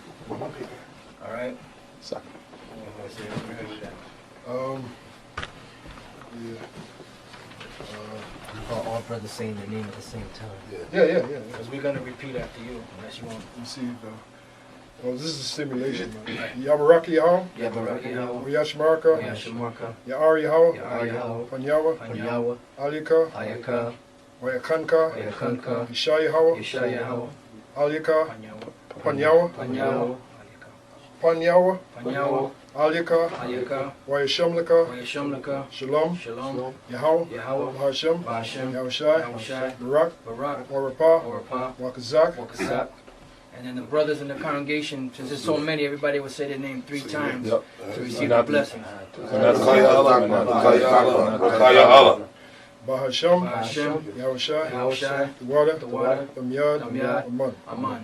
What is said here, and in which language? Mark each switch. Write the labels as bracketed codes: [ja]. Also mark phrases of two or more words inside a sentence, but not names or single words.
[en] All right. Yeah. all brothers saying their name at the same time. Yeah. Because we're gonna repeat after you, unless you want. You see, oh, this is a simulation, man. Yabaraki Yahweh, Yabaraki Yashmarka, Yashamarka, Ya'ar Yahweh, Yahweh, Panyawa, Panyawa, Alika, Ayaka, Wayakanka, Ayakanka, Isha Yahweh, Yeshayahu, Alika, Panyawa, Panyawa, Panyawa, Panyawa, Panyawa, Alika, Ayaka, Wayashamlika, Yashamlaka, Shalom, Shalom, Yahweh, Yahweh, Bahashem, Bashem, Yahushai, Yahushai, Barak, Barak, Warapah, Orapa, Wakazak, Wakasak. And then the brothers in the congregation, since there's so many, everybody would say their name 3 times Yep. to receive the blessings. Rakaya Allah. Rakaya Allah. Bahashem, Bashem, Yahushai, Yahushai, the water, the water, Amyad, Amyad, Aman. Aman.